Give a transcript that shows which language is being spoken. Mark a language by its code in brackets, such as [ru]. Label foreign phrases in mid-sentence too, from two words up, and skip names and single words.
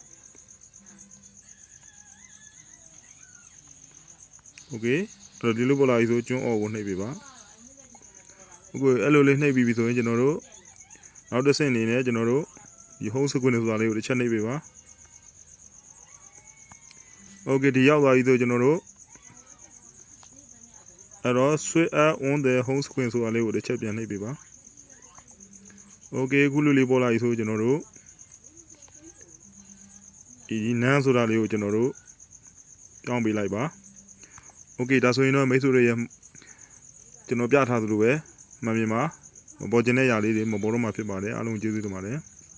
[my] โอเคအဲ့တော့ဒီလိုပေါ်လာပြီဆိုကျွန်းအော်ကိုနှိပ်ပေးပါโอเคအဲ့လိုလေးနှိပ်ပြီးပြီဆိုရင်ကျွန်တော်တို့နောက်တစ်ဆင့်အနေနဲ့ကျွန်တော်တို့ဒီ [en] home screen [my] ဆိုတာလေးကိုတစ်ချက်နှိပ်ပေးပါ โอเคဒီရောက်သွားပြီဆိုကျွန်တော်တို့အဲ့တော့ [en] switch on the home screen [my] ဆိုတာလေးကိုတစ်ချက်ပြန်နှိပ်ပေးပါโอเคခုလိုလေးပေါ်လာပြီဆိုကျွန်တော်တို့ဒီနန်းဆိုတာလေးကိုကျွန်တော်တို့ပြောင်းပေးလိုက်ပါโอเคဒါဆိုရင်တော့မိတ်ဆွေတွေရဲ့ကျွန်တော်ပြထားသလိုပဲမှန်ပြင်မှာမပေါ်ကျင်တဲ့ຢာလေးတွေမပေါ်တော့မှဖြစ်ပါတယ်အားလုံးကျေးဇူးတင်ပါတယ်